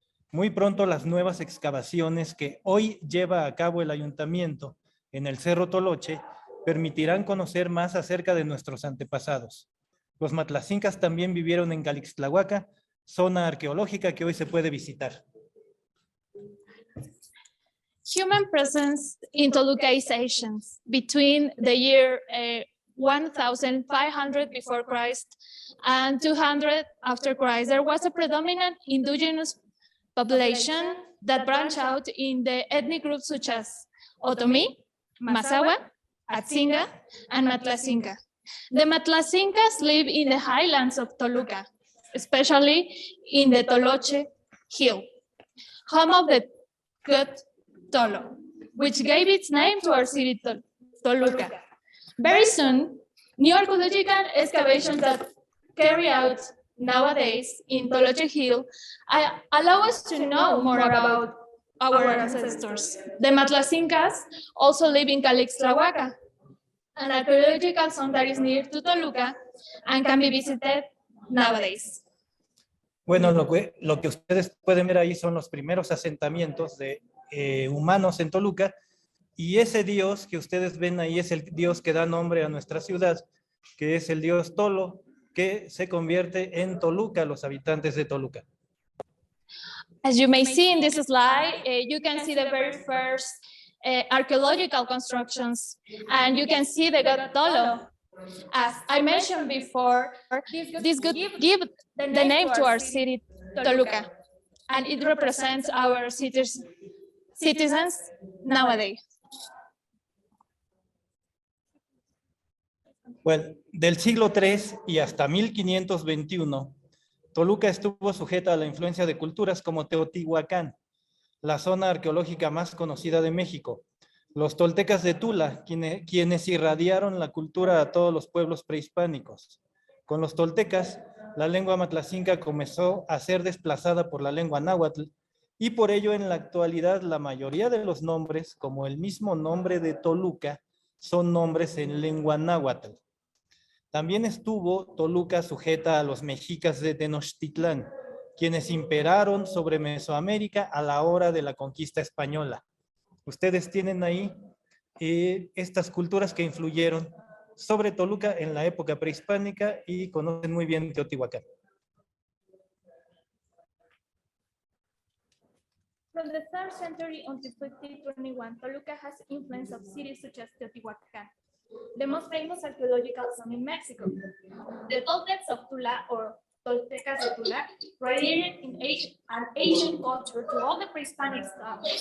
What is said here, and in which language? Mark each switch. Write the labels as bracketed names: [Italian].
[Spanish] Muy pronto las nuevas excavaciones que hoy lleva a cabo el ayuntamiento en el Cerro Toloche permitirán conocer más acerca de nuestros antepasados. Los matlacincas también vivieron en Calixtlahuaca, zona arqueológica que hoy se puede visitar. [English] Human presence in Toluca is ancient. Between the year 1,500 before Christ and 200 after Christ, there was a predominant indigenous population that branched out in the ethnic groups such as Otomí, Mazahua, Atzinga, and Matlacinca. The Matlacincas live in the highlands of Toluca, especially in the Toloche Hill, home of the god Tolo, which gave its name to our city, Toluca. Very soon, new archaeological excavations that carry out nowadays in Toloche Hill allow us to know more about our ancestors. The Matlacincas also live in Calixtlahuaca, an archaeological zone that is near to Toluca and can be visited nowadays. [Spanish] Bueno, lo que ustedes pueden ver ahí son los primeros asentamientos de humanos en Toluca, y ese dios que ustedes ven ahí es el dios que da nombre a nuestra ciudad, que es el dios Tolo, que se convierte en Toluca, los habitantes de Toluca. [English] As you may see in this slide, you can see the very first archaeological constructions, and you can see the god Tolo. As I mentioned before, this god give the name to our city, Toluca, and it represents our citizens nowadays. [Spanish] Bueno, del siglo III y hasta 1521, Toluca estuvo sujeta a la influencia de culturas como Teotihuacán, la zona arqueológica más conocida de México. Los toltecas de Tula, quienes irradiaron la cultura a todos los pueblos prehispánicos. Con los toltecas, la lengua matlacinca comenzó a ser desplazada por la lengua náhuatl, y por ello en la actualidad la mayoría de los nombres, como el mismo nombre de Toluca, son nombres en lengua náhuatl. También estuvo Toluca sujeta a los mexicas de Tenochtitlán, quienes imperaron sobre Mesoamérica a la hora de la conquista española. Ustedes tienen ahí estas culturas que influyeron sobre Toluca en la época prehispánica y conocen muy bien Teotihuacán. [English] From the 3rd century until 1521, Toluca has influence of cities such as Teotihuacan, the most famous archaeological zone in Mexico. The Toltecs of Tula, or Toltecas de Tula, radiated in an ancient culture to all the pre-Hispanic stuff.